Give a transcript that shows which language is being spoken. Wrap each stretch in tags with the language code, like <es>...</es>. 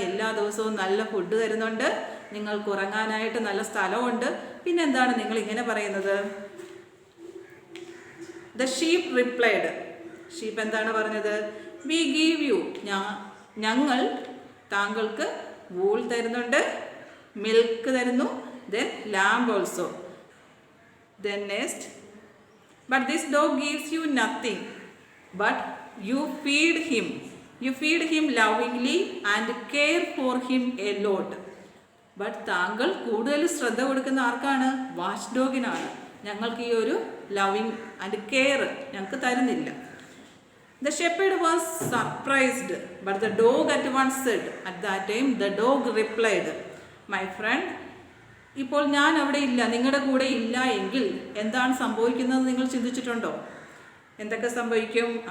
<ml>എല്ലാ ദിവസവും നല്ല ഫുഡ് തരുന്നുണ്ട്, നിങ്ങൾക്ക് ഉറങ്ങാനായിട്ട് നല്ല സ്ഥലമുണ്ട്, പിന്നെന്താണ് നിങ്ങൾ ഇങ്ങനെ പറയുന്നത്?</ml> <en>The sheep replied.</en> <ml>ഷീപ്പ് എന്താണ് പറഞ്ഞത്?</ml> <en>We give you.</en> <ml>ഞങ്ങൾ താങ്കൾക്ക് വൂൾ തരുന്നുണ്ട്, മിൽക്ക് തരുന്നു,</ml> <en>Then lamb also. Then next, but this dog gives you nothing, but you feed him lovingly and care for him a lot.</en> <ml>But താങ്കൾ കൂടുതൽ ശ്രദ്ധ കൊടുക്കുന്ന ആർക്കാണ്? വാച്ച് ഡോഗിനാണ്. ഞങ്ങൾക്ക് ഈ ഒരു ലവിങ് ആൻഡ് കെയർ ഞങ്ങൾക്ക് തരുന്നില്ല.</ml> <en>The shepherd was surprised but the dog at once said. At that time the dog replied, my friend,</en> <ml>ഇപ്പോൾ ഞാൻ അവിടെ ഇല്ല, നിങ്ങളുടെ കൂടെ ഇല്ല എങ്കിൽ എന്താണ് സംഭവിക്കുന്നത് നിങ്ങൾ ചിന്തിച്ചിട്ടുണ്ടോ? എന്തൊക്കെ സംഭവിക്കും?</ml>